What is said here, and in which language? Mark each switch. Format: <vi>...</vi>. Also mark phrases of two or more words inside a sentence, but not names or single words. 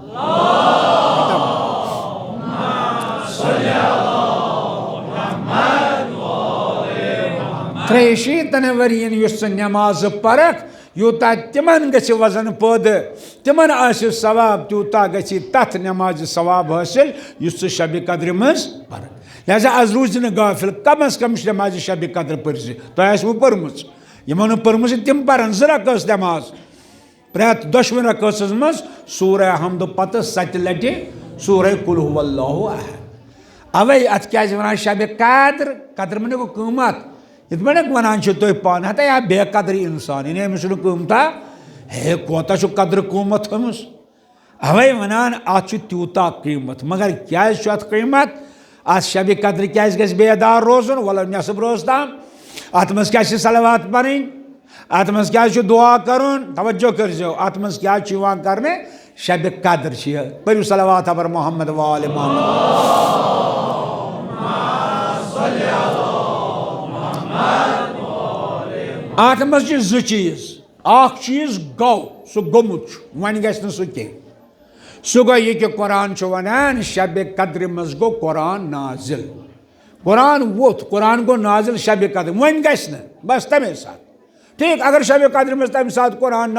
<ks>تریشیتن ورین یس نماز پرک یوتا تمن گژھِ وزن پود تمن آسہِ ثواب تیوتا گژھِ تتھ نماز ثواب حٲصِل یُس ژٕ شب قدر مز پرک لہذا آز روٗزِ نہٕ غافل کم از کم نماز شب قدر پٔرزِ تۄہہِ آسوٕ پٔرمٕژ یِمو نہٕ پٔرمٕژ تِم پرن 2 رکٲژ نماز پرٛٮ۪تھ دۄشوٕنی رکٲژس منٛز سورہ حمد پتہٕ 7 لٹہِ سورہ</ks> <ar>قل هو اللہ احد</ar> <ks>اوے اتھ کیٛازِ ونان شب قدر قدر منے گوٚو قۭمت یِتھ پٲٹھۍ ونان چھِ تُہۍ پانہٕ ہتا یا بے قدر انسان یعنی أمِس چھُنہٕ قۭمتھا ہے کوتاہ چھُ قدر قۭمت تھٲومٕژ اوے ونان اتھ چھُ تیوٗتاہ قۭمت مگر کیٛازِ چھُ اتھ قۭمت اتھ شب قدر کیٛازِ گژھِ بیدار روزُن ولو نٮ۪صٕف روز تام اتھ منٛز کیٛاہ چھِ صلوات پرٕنۍ اتھ منٛز کیٛازِ چھُ دعا کرُن توجہ کٔرۍزیو اتھ منٛز کیٛاہ چھُ یِوان کرنہٕ شب قدر چھِ یہِ پٔرِو صلوات ابر</ks> <ar>محمد وآل محمد</ar> <ks>اتھ منٛز چھِ 2 چیٖز اکھ چیٖز گوٚو سُہ گوٚمُت چھُ وۄنۍ گژھِ نہٕ سُہ کینٛہہ سُہ گوٚو یہِ کہِ قرآن چھُ ونان شب قدرِ منٛز گوٚو قرآن نازل قرآن ووٚتھ قرآن گوٚو نازل شب قدر وۄنۍ گژھِ نہٕ بس تمے ساتہٕ ٹھیٖک اگر شب قدر منٛز تمہِ ساتہٕ قرآن</ks>